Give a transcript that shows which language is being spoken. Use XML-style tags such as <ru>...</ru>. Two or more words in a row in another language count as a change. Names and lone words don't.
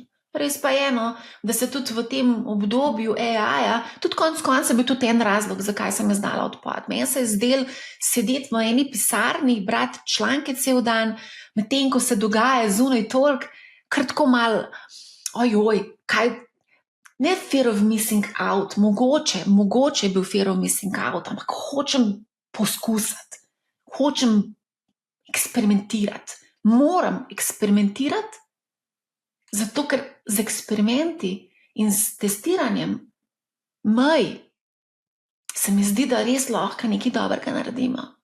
<sl>Res pa je, da se tudi v tem obdobju AI-ja, tudi konec konca bi tudi en razlog, zakaj sem jaz dala odpod. Meni se je zdelo sedeti v eni pisarni, brati članke cel dan, medtem ko se dogaja zunaj toliko, kar tako malo, kaj, ne</sl> <en>fear of missing out,</en> <sl>mogoče je bil</sl> <en>fear of missing out,</en> <sl>ampak hočem poskusiti, hočem eksperimentirati. Moram eksperimentirati, zato ker z eksperimenti in s testiranjem se mi zdi, da res lahko nekaj dobrega naredimo.</sl>